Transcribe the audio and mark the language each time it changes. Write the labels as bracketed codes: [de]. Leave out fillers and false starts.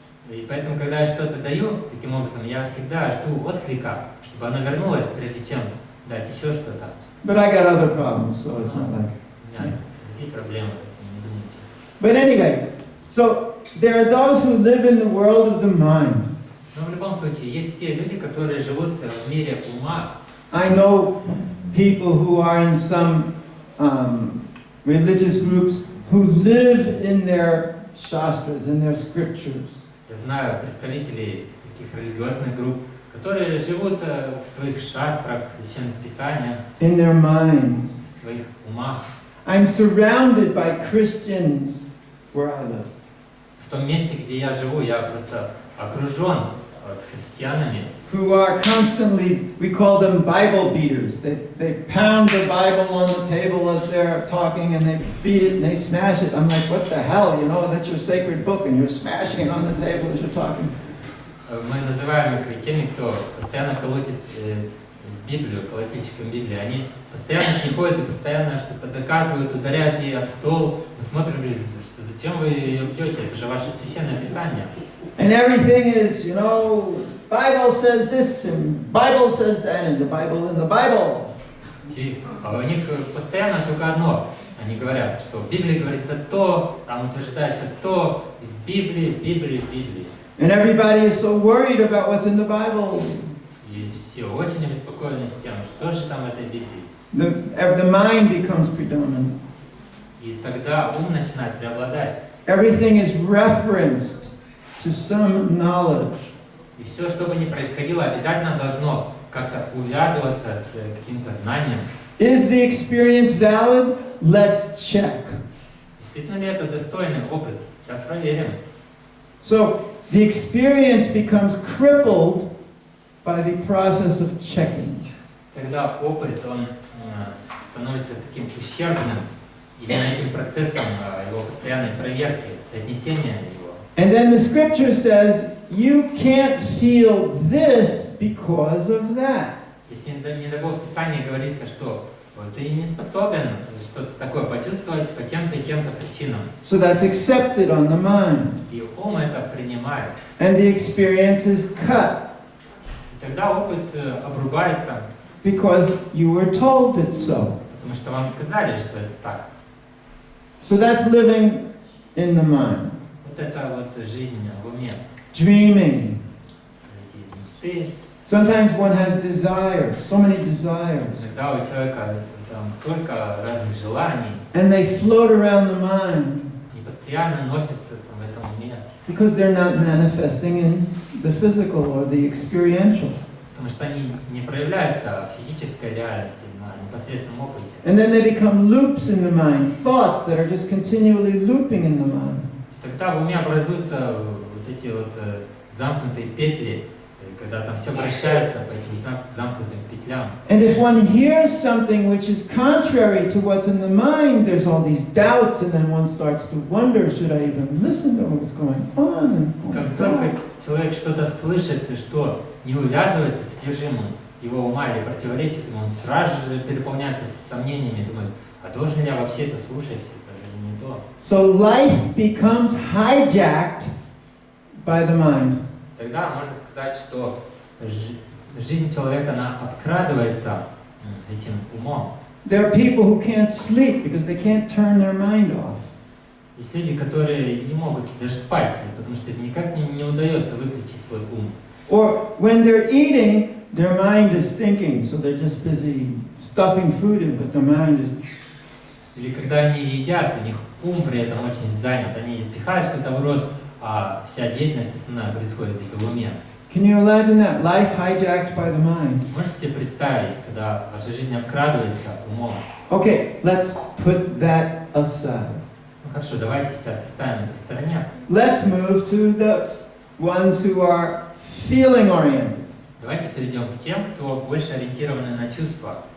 [ru] И поэтому, когда я что-то даю, таким образом, я всегда жду отклика, чтобы оно вернулось, прежде чем дать еще что-то. [en] But I got other problems, so it's not like. [ru] У меня другие проблемы, не думайте. [en] But anyway, so there are those who live in the world of the mind. [ru] Но в любом случае, есть те люди, которые живут в мире ума. [en] I know people who are in some religious groups who live in their shastras, in their scriptures. [ru] Я знаю представителей таких религиозных групп, которые живут в своих шастрах, священных писаниях, [en] In their minds. [ru] в своих умах. [en] I'm surrounded by Christians where I live. [ru] В том месте, где я живу, я просто окружен христианами, [en] Who are constantly, we call them Bible beaters. They pound the Bible on the table as they're talking and they beat it and they smash it. I'm like, what the hell, you know, that's your sacred book and you're smashing it on the table as you're talking. [ru] Мы называем их теми, кто постоянно колотит Библию, колотильщиком Библии. Они постоянно с ней ходят и постоянно что-то доказывают, ударяют ей об стол. Мы смотрим, что зачем вы ее бьете, это же ваше священное писание. [en] And everything is, you know, Bible says this and Bible says that and the Bible in the Bible. [ru] А у них постоянно только одно. Они говорят, что в Библии говорится то, там утверждается то, и в Библии, в Библии, в Библии. [en] And everybody is so worried about what's in the Bible. [ru] И все очень обеспокоены с тем, что же там в этой Библии. [en] The mind becomes predominant. [ru] И тогда ум начинает преобладать. [en] Everything is referenced to some knowledge. [ru] И все, что бы ни происходило, обязательно должно как-то увязываться с каким-то знанием. [en] Is the experience valid? Let's check. [ru] Действительно ли это достойный опыт? Сейчас проверим. [en] So the experience becomes crippled by the process of checking. [ru] Тогда опыт, он становится таким ущербным именно этим процессом его постоянной проверки, соотнесения его. [en] And then the scripture says, you can't feel this because of that. [ru] Если не дай Бог в Писании говорится, что ты не способен что-то такое почувствовать по тем-то и тем-то причинам. [en] So that's accepted on the mind. [ru] И ум это принимает. [en] And the experience is cut [ru] И тогда опыт обрубается, [en] because you were told it so. [ru] потому что вам сказали, что это так. [en] So that's living in the mind. [ru] Вот это вот жизнь в уме. [en] Dreaming. [ru] Эти мечты. [en] Sometimes one has desires, so many desires. [ru] Иногда у человека там столько разных желаний, [en] And they float around the mind [ru] и постоянно носятся там в этом уме. [en] because they're not manifesting in the physical or the experiential. [ru] Потому что они не проявляются в физической реальности, на непосредственном опыте. [en] And then they become loops in the mind, thoughts that are just continually looping in the mind. [ru] Тогда в уме образуются вот эти вот замкнутые петли, когда там все вращается по этим замкнутым петлям. [en] And if one hears something which is contrary to what's in the mind, there's all these doubts, and then one starts to wonder, should I even listen to what's going on? [ru] Как только человек что-то слышит и что не увязывается с содержимым его ума или противоречит ему, он сразу же переполняется сомнениями, думает, а должен ли я вообще это слушать? Это же не то. [en] So life becomes hijacked by the mind. [ru] Тогда можно сказать, что жизнь человека, она обкрадывается этим умом. [en] There are people who can't sleep because they can't turn their mind off. [ru] Есть люди, которые не могут даже спать, потому что никак не удается выключить свой ум. [en] Or when they're eating, their mind is thinking, so they're just busy stuffing food in, but the mind is... [ru] Или когда они едят, у них ум при этом очень занят, они пихают что-то в рот, а вся деятельность основная происходит где-то в уме. [en] Can you imagine that? Life hijacked by the mind. [ru] Можете себе представить, когда ваша жизнь обкрадывается умом? [en] Okay, let's put that aside. [ru] Ну хорошо, давайте сейчас оставим это в стороне. [en] Let's move to the ones who are feeling oriented. [ru] Давайте перейдем к тем, кто больше ориентированы на чувства.